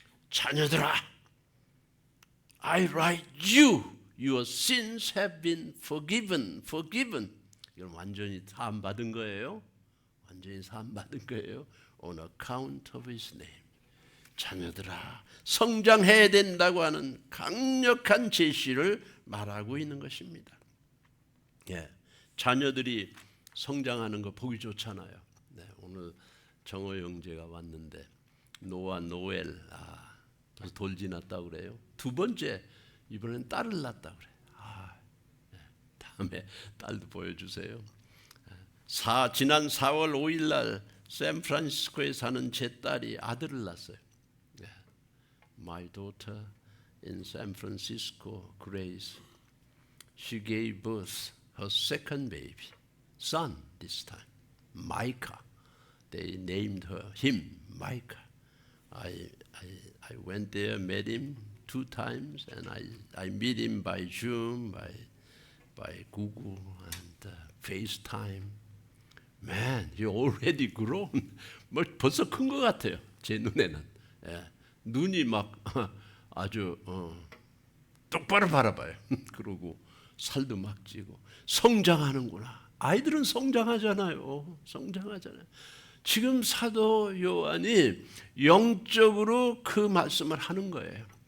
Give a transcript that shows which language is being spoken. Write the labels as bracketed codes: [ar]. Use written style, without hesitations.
[ko] 자녀들아, [en] I write you. Your sins have been forgiven. [ko] 이건 완전히 사함 받은 거예요. 완전히 사함 받은 거예요. [en] On account of his name. [ko] 자녀들아, 성장해야 된다고 하는 강력한 제시를 말하고 있는 것입니다. 예, 자녀들이 성장하는 거 보기 좋잖아요. 네, 오늘 정호 형제가 왔는데 노아 노엘 벌써 돌 지났다고 그래요. 두 번째 이번엔 딸을 낳았다고 그래요. 네, 다음에 딸도 보여주세요. 지난 4월 5일 날 샌프란시스코에 사는 제 딸이 아들을 낳았어요. [en] My daughter in San Francisco, Grace, she gave birth her second baby, son this time, Micah. They named him Micah. I went there, met him 2 times, and I meet him by Zoom, by Google, and FaceTime. Man, you're already grown. [ko] 뭐 벌써 큰 것 같아요. 제 눈에는. 예, 눈이 막 아주 똑바로 바라봐요. 그러고 살도 막 찌고 성장하는구나. 아이들은 성장하잖아요. 지금 사도 요한이 영적으로 그 말씀을 하는 거예요.